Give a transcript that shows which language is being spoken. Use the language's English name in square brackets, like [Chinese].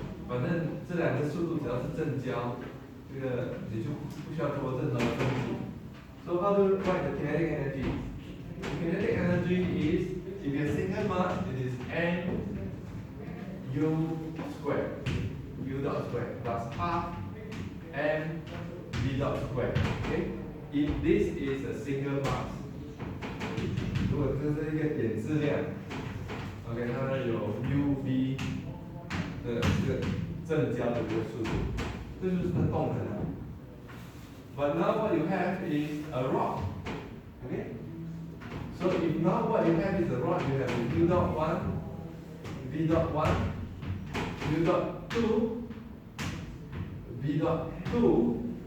[Chinese] 反正这两个速度只要是正交，这个你就不需要做任何分解。 [English] So how to write the kinetic energy? The kinetic energy is, if you single mass, it is n u squared, u dot squared plus half m v dot squared. Okay? If this is a single mass, [Chinese] 如果这是一个点质量 ，OK， 它有 u v 的这个正交的这个速度，这就是它的动能了。 [English] But now what you have is a rod. Okay? So if now what you have is a rod, you have u dot 1, v dot 1, u dot 2, v dot 2.